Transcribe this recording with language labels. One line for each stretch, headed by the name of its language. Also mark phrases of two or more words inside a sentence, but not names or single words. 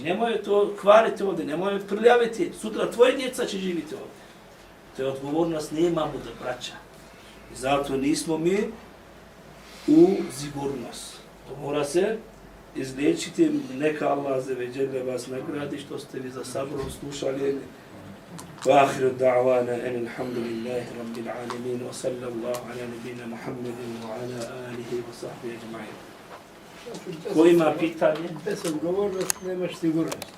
Bosnian: Nemoj to kvariti ovdje, nemoj prljaviti. Sutra tvoje djeca će živjeti ovdje. To je odgovornost, nemamo da braća. I zato nismo mi u sigurnost. To mora se izliječiti, neka Allah azzawajal vas nagradi što ste vi za sabrom slušali.
Arabic: وآخر دعوانا أن الحمد لله رب العالمين وصلى الله على نبينا محمد وعلى آله وصحبه أجمعين.
Bosnian: Ko ima pitanje? Bez odgovornosti nemaš sigurnost.